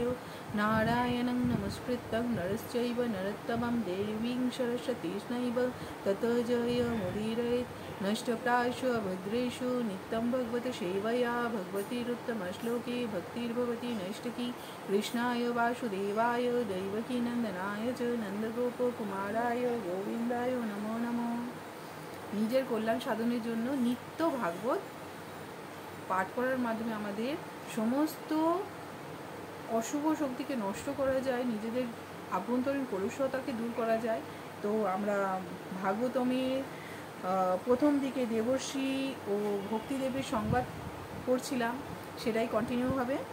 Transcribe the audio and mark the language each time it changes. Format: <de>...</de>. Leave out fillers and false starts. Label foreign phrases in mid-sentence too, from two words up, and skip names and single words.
<sa>नारायणं नमस्कृतं नरश्चैव नरोत्तमं देवीं सरस्वतीं ततो जयमुदीरयेत्। नष्टप्रायेषु अभद्रेषु नित्यं भगवत सेवया भगवतीरुत्तमश्लोके भक्तिर्भवति नैष्टिकी। कृष्णाय वासुदेवाय दैवकीनन्दनाय च नन्दगोपकुमाराय गोविन्दाय नमो नमः।</sa> <bn>নিজের কল্যাণ সাধনের জন্য নিত্য ভাগবত পাঠ করার মাধ্যমে আমাদের সমস্ত অশুভ শক্তিকে নষ্ট করা যায়, নিজেদের আভ্যন্তরীণ কলুষতাকে দূর করা যায়। তো আমরা ভাগবতমের প্রথম দিকে দেবর্ষি ও ভক্তিদেবীর সংবাদ পড়ছিলাম, সেটাই কন্টিনিউ হবে।</bn>